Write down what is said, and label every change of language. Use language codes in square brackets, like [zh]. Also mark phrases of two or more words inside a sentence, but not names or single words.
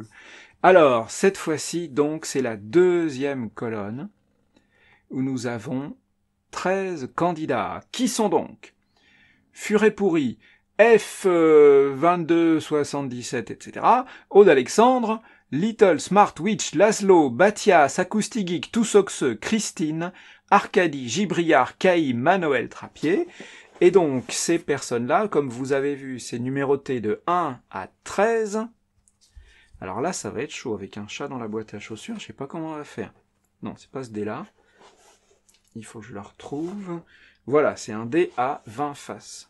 [fr] Alors, cette fois-ci, donc, c'est la deuxième colonne où nous avons 13 candidats. Qui sont donc Furet pourri, F2277, etc. Aude Alexandre, Little Smart Witch, Laszlo, Batias, Acoustic Geek, Toussoxe, Christine, Arcadie, Gibriard, Caïm, Manoël Trappier. Et donc, ces personnes-là, comme vous avez vu, c'est numéroté de 1 à 13. Alors là, ça va être chaud avec un chat dans la boîte à chaussures. Je sais pas comment on va faire. Non, c'est pas ce dé-là. Il faut que je le retrouve. Voilà, c'est un dé à 20 faces.